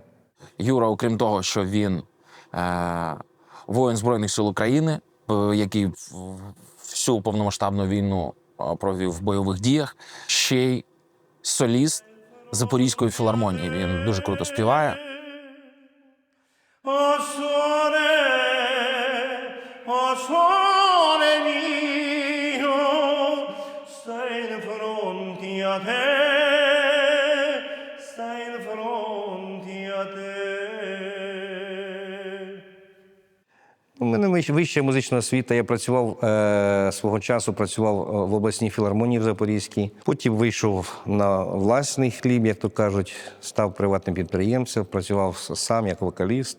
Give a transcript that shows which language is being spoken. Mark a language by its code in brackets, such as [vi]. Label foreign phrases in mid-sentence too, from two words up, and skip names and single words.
[uk] Юра, окрім того, що він воїн Збройних сил України, який всю повномасштабну війну провів в бойових діях, ще й соліст Запорізької філармонії. Він дуже круто співає. [nap] O sole mio, stai in fronte a te, stai in fronte a te. [uk] У мене вища музична освіта. Я працював свого часу в обласній філармонії в Запорізькій. Потім вийшов на власний хліб, як то кажуть, став приватним підприємцем, працював сам як вокаліст.